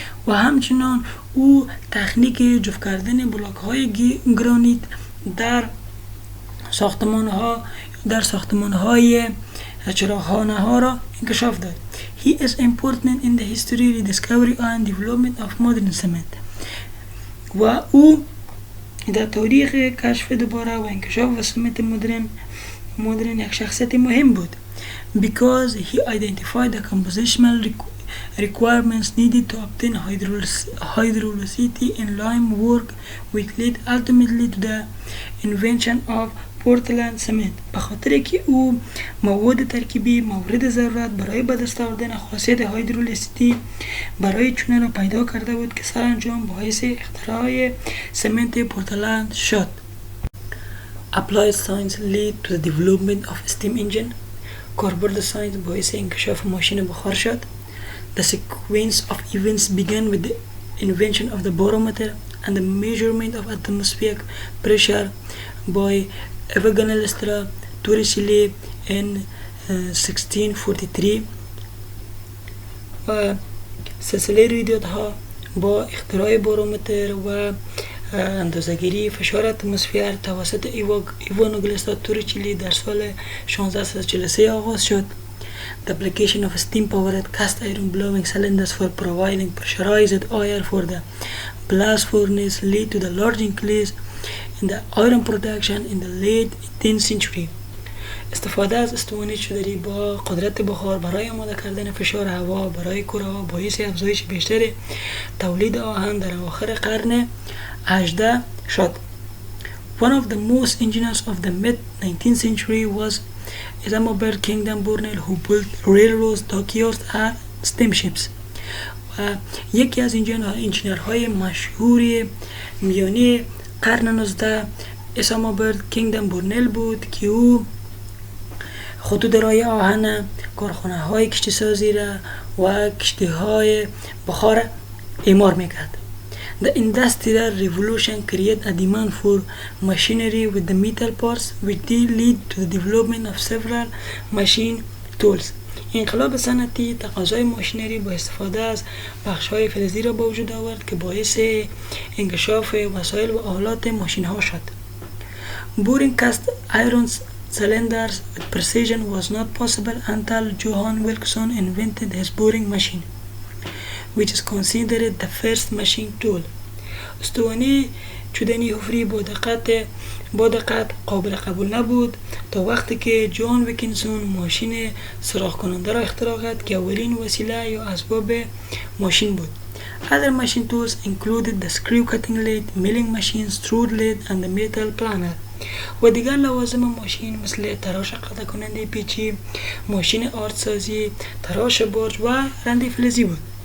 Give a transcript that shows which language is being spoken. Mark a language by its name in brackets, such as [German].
[Persian] و همچنان او تکنیک جفت کردن بلاک های گرانیت در ساختمان های چراغخانه ها را انکشاف داد. [English] He is important in the history, rediscovery and development of modern cement. [Persian] و او در تاریخ کشف دوباره و انکشاف سمت مدرن یک شخصیت مهم بود. [English] Because he identified the compositional requirements needed to obtain hydraulicity in lime work, which led ultimately to the invention of Portland cement. [Persian] به خاطر که او مواد ترکیبی مورد ضرورت برای به دست آوردن خاصیت هایدرولیسیتی برای چونه را پیدا کرده بود که سرانجام باعث اختراع سمنت پورتلند شد. [English] Applied science led to the development of steam engine. [Persian] کاربرد ساینس باعث انکشاف ماشین بخار شد. [English] The sequence of events began with the invention of the barometer and the measurement of atmospheric pressure by Evangelista Torricelli in 1643. [Persian] و سلسله رویدادها با اختراع بارومتر و اندازه‌گیری فشار اتمسفر توسط ایوانگلیستا توریچلی در سال 1643 آغاز شد. [English] The application of steam-powered cast iron blowing cylinders for providing pressurized air for the blast furnace led to the large increase in the iron production in the late 18th century. [Persian] استفاده از استوانه شدری با قدرت بخار برای آماده کردن فشار هوا برای کره ها باعث افزایش بیشتر تولید آهن در اواخر قرن 18 شد. [English] One of the most ingenious of the mid-19th century was Isambard Kingdom Burnell who built railroads, dockyards and steamships. [Persian] و یکی از انجینرهای مشهور میانی قرن 19 اسامبرد کینگدم بورنل بود که او خطوط رای آهن، کارخانه های کشتی سازی را و کشتی های بخار اعمار میکرد. [English] The Industrial Revolution created a demand for machinery with the metal parts which did lead to the development of several machine tools. [Persian] انقلاب صنعتی تقاضای ماشینری با استفاده از بخش‌های فلزی را به وجود آورد که باعث انکشاف وسایل و آلات ماشین ها شد. [English] Boring cast iron cylinders with precision was not possible until Johann Wilson invented his boring machine, which is considered the first machine tool. [Persian] استوانه چودنی حفری با دقت قابل قبول نبود تا وقتی که جان ویکینسون ماشین سوراخ کننده را اختراع کرد که اولین وسیله یا اسباب ماشین بود. [English] Other machine tools included the screw cutting lathe, milling machine, strode lathe and the metal planer. [Persian] و دیگر لوازم ماشین مثل تراش قطع کننده پیچی، ماشین آردسازی، تراش برج و رنده فلزی بود.